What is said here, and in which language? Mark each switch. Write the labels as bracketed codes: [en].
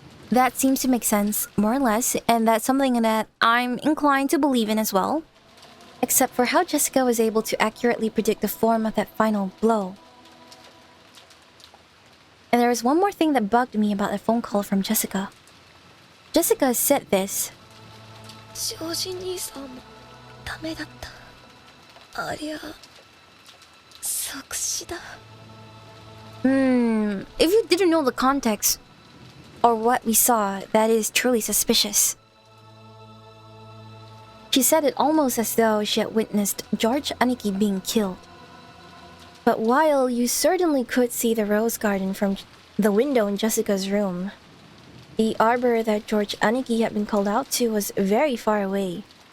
[en] That seems to make sense, more or less, and that's something that I'm inclined to believe in as well. Except for how Jessica was able to accurately predict the form of that final blow. And there was one more thing that bugged me about the phone call from Jessica. Jessica said this. [ja] 庄司兄さんもダメだった。ありゃ即死だ。 [en] If you didn't know the context or what we saw, that is truly suspicious. She said it almost as though she had witnessed George Aniki being killed. But while you certainly could see the rose garden from the window in Jessica's room, the arbor that George Aniki had been called out to was very far away.